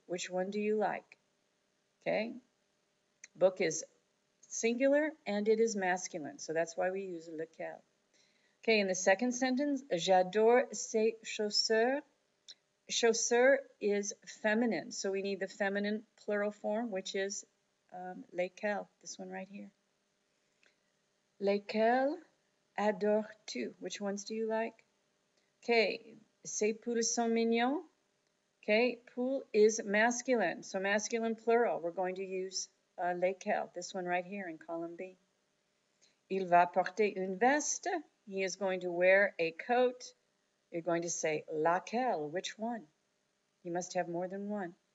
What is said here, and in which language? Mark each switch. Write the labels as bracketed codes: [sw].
[en] Which one do you like? Okay. Book is singular and it is masculine, so that's why we use lequel. Okay, in the second sentence, [fr] j'adore ces chaussures. [en] Chaussure is feminine, so we need the feminine plural form, which is lesquels, this one right here. [fr] Lesquels adores-tu? [en] Which ones do you like? [fr] Okay, ces poules sont mignons. [en] Okay, pool is masculine, so masculine plural. We're going to use lequel, this one right here in column B. [fr] Il va porter une veste. [en] He is going to wear a coat. You're going to say laquelle, which one? You must have more than one.